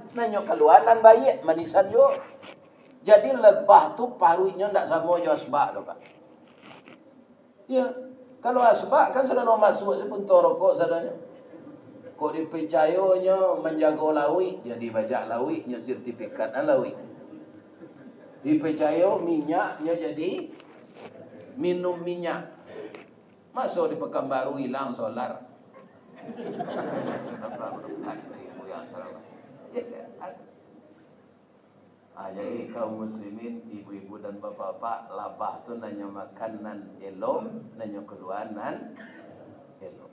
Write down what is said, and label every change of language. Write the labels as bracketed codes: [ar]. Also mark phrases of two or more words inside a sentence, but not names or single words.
[min] Nanyo keluar nan baik, manisan yo. Jadi lebah tu parunya ndak sama yo asbak tu, Pak. [id] Ya. [min] Kalau asbak kan segala masuk sepuntor rokok sadanya. Kok dipercayanya menjaga lawi, jadi bajak lawi, nya sertifikat lawi. [id] Dipercaya minyaknya jadi minum minyak. Masuk di Pekanbaru hilang solar. Jadi kaum muslimin, ibu-ibu dan bapak-bapak, [min] labah tu nanya makanan elok, nanya keluaran elok.